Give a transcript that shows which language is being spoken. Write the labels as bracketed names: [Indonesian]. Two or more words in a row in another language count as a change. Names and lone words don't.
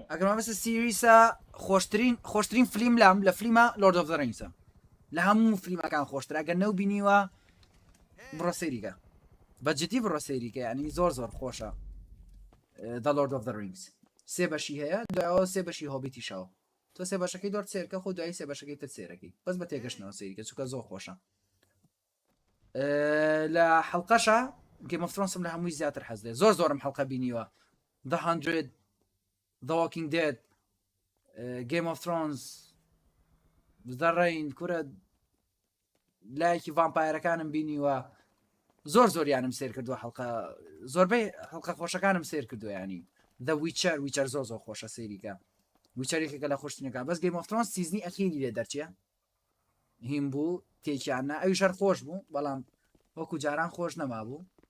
[Central Kurdish] ئەگەر مەبەستە سیریسە خۆشترین فلیم لام لە فلیمە لۆرد ئۆف دە ڕینگسە لە هەموو فلیمەکان خۆشترە ئەگەر نەو بینیوە بڕۆ سەیریکە بەجددی بڕۆ سەیریکە ینی زۆر خۆشە The Lord of the Rings سێ بەشی هەیە دوایەوە سێ بەشی هۆبیتیشەوە تۆ سێ بەشەکەی دۆر سێرکە خۆ دوایی سێ بەشەکەی تر سێرەکەی بەس بە تێگەشتنەوە سەیریکە چونکە زۆر خۆشە لە حەڵقەشە گێم ئۆف ترۆنسم لە هەمووی زیاتر حەز دێ زۆرم حەڵقە بینیوە The 100 The Walking Dead Game of Thrones The Rain کورە لایەکی ڤامپایرەکانم بینیوە زۆریانم سێر کردووە حەڵقە زۆربەی حەڵقە خۆشەکانم سێر کردووە ینی The Witcher زۆر خۆشە سەیریکە ویچەرێکێکە لە خۆشتنەکان بەس Game of Thrones سیزنی ئەخیری لێ دەرچێ هیم بوو تێکیاننا ئەوی شەر خۆش بوو بەڵام وەکو جاران خۆش نەمابوو